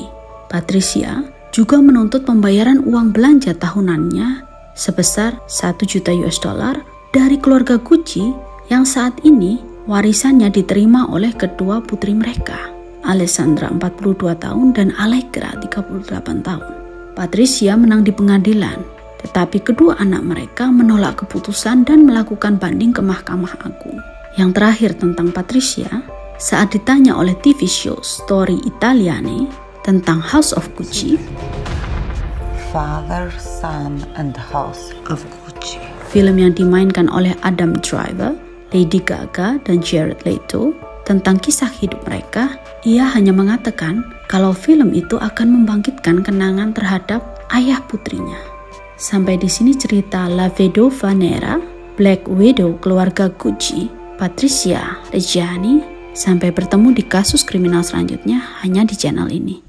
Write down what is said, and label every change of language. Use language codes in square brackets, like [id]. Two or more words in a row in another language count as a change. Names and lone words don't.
[id] Patricia juga menuntut pembayaran uang belanja tahunannya sebesar $1 juta dari keluarga Gucci yang saat ini warisannya diterima oleh kedua putri mereka, Alessandra 42 tahun dan Allegra 38 tahun. Patricia menang di pengadilan, tetapi kedua anak mereka menolak keputusan dan melakukan banding ke Mahkamah Agung. Yang terakhir tentang Patricia, saat ditanya oleh [en] TV show [id] Storie Italiane tentang House of Gucci, Father, Son and House of Gucci, film yang dimainkan oleh Adam Driver, Lady Gaga, dan Jared Leto tentang kisah hidup mereka, ia hanya mengatakan kalau film itu akan membangkitkan kenangan terhadap ayah putrinya. Sampai di sini cerita [it] La Vedova Nera, [en] Black Widow [id] keluarga Gucci, Patricia Reggiani. Sampai bertemu di kasus kriminal selanjutnya hanya di channel ini.